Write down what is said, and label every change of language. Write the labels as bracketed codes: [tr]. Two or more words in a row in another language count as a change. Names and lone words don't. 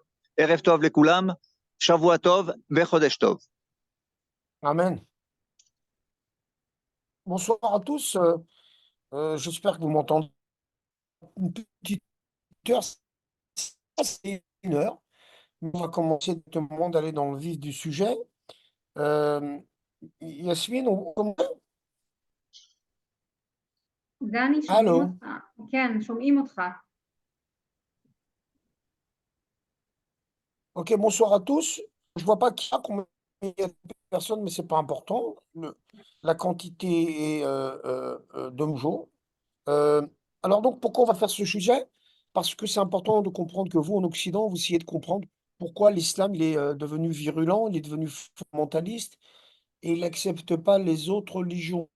[he] ערב טוב לכולם, שבוע טוב, וחודש טוב. [fr] Amen. Bonsoir à tous. J'espère que vous m'entendez. Une petite heure, c'est une heure. On va commencer directement d'aller dans le vif du sujet. [he] יסמין, דני, שומעים הלו, אותך. כן, שומעים אותך. [fr] ok, bonsoir à tous. Je vois pas qui a combien il y a de personnes, mais c'est pas important. La quantité est de nos jours. Alors donc, pourquoi on va faire ce sujet? Parce que c'est important de comprendre que vous, en Occident, vous essayez de comprendre pourquoi l'islam il est devenu virulent, il est devenu fondamentaliste et il n'accepte pas les autres religions.